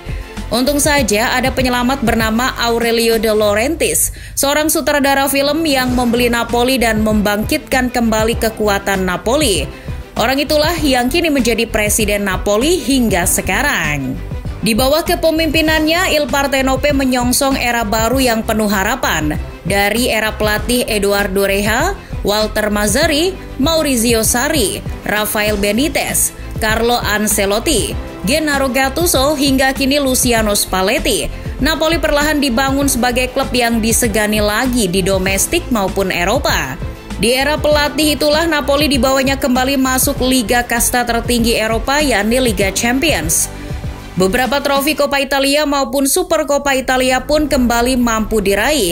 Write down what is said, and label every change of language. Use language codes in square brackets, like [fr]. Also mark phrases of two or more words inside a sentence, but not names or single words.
[id] Untung saja ada penyelamat bernama Aurelio De Laurentiis, seorang sutradara film yang membeli Napoli dan membangkitkan kembali kekuatan Napoli. Orang itulah yang kini menjadi presiden Napoli hingga sekarang. Di bawah kepemimpinannya, Il Partenope menyongsong era baru yang penuh harapan. Dari era pelatih Eduardo Reja, Walter Mazzarri, Maurizio Sarri, Rafael Benitez, Carlo Ancelotti, Gennaro Gattuso hingga kini Luciano Spalletti, Napoli perlahan dibangun sebagai klub yang disegani lagi di domestik maupun Eropa. Di era pelatih itulah Napoli dibawanya kembali masuk liga kasta tertinggi Eropa, yakni Liga Champions. Beberapa trofi Coppa Italia maupun Super Coppa Italia pun kembali mampu diraih.